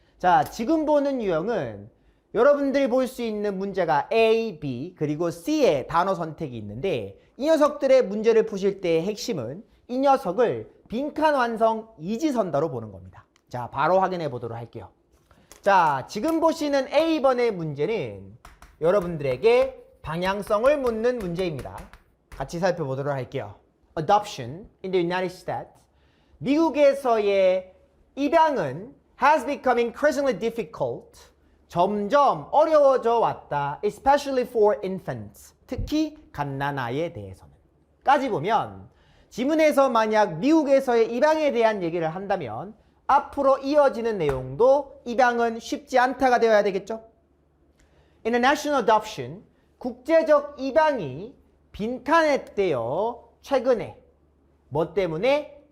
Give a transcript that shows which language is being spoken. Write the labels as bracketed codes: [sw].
[ko] 자, 지금 보는 유형은 여러분들이 볼 수 있는 문제가 A, B, 그리고 C의 단어 선택이 있는데 이 녀석들의 문제를 푸실 때의 핵심은 이 녀석을 빈칸 완성 이지선다로 보는 겁니다. 자, 바로 확인해 보도록 할게요. 자, 지금 보시는 A번의 문제는 여러분들에게 방향성을 묻는 문제입니다. 같이 살펴보도록 할게요. [en] Adoption in the United States. 미국에서의 입양은 has become increasingly difficult. [ko] 점점 어려워져 왔다. [en] Especially for infants. [ko] 특히 갓난아이에 대해서는. 까지 보면 지문에서 만약 미국에서의 입양에 대한 얘기를 한다면 앞으로 이어지는 내용도 입양은 쉽지 않다가 되어야 되겠죠. International adoption, 국제적 입양이 빈칸했대요. 최근에. 뭐 때문에?